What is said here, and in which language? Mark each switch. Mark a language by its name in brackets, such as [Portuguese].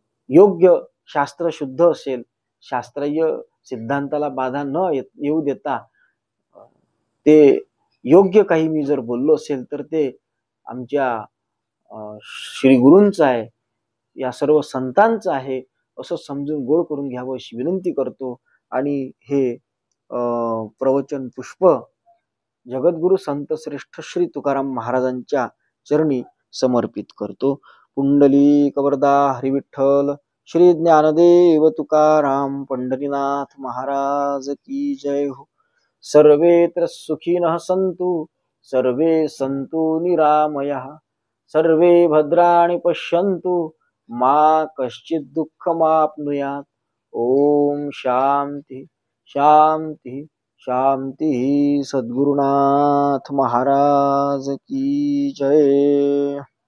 [Marathi] योग्य शास्त्र शुद्ध असेल, शास्त्रीय सिद्धांताला बाधा न येऊ देता ते योग्य काही मी जर बोललो असेल तर ते आमच्या श्री गुरूंचं आहे, या सर्व संतांचं आहे असं समजून गोड करून घ्यावं अशी विनंती करतो. आणि हे प्रवचन पुष्प जगद्गुरु संत श्रेष्ठ श्री तुकाराम महाराजांच्या चरणी समर्पित करतो. [Hindi] पुंडलिक वरदा हरी विठ्ठल श्री ज्ञानदेव तुकाराम पंढरीनाथ महाराज की जय हो. [Sanskrit] सर्वेत्र सुखिनः सन्तु सर्वे सन्तु निरामयः सर्वे भद्राणि पश्यन्तु मा कश्चित् दुःखमाप्नुयात्. ओम शांति शांति शांति. [Hindi] सद्गुरुनाथ महाराज की जय.